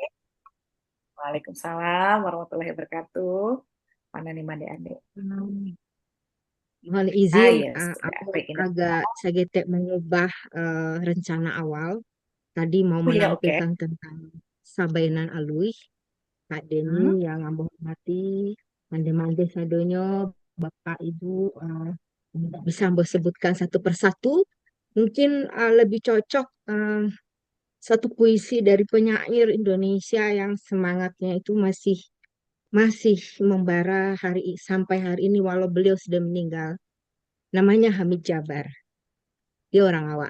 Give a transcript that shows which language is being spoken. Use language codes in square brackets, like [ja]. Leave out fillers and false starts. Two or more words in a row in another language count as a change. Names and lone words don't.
[ar] Waalaikumsalam warahmatullahi wabarakatuh. [id] Mana nih Mande Ade? Mohon izin, Yes. aku agak sedikit mengubah rencana awal. Tadi mau Oh, ya, menampilkan tentang Sabainan Alwi, Kak Deni yang [min] ambo hormati, mande-mande sadonyo, [id] Bapak Ibu, bisa ambo sebutkan satu persatu. Mungkin lebih cocok satu puisi dari penyair Indonesia yang semangatnya itu masih membara sampai hari ini walau beliau sudah meninggal. Namanya Hamid Jabar. Dia orang awak.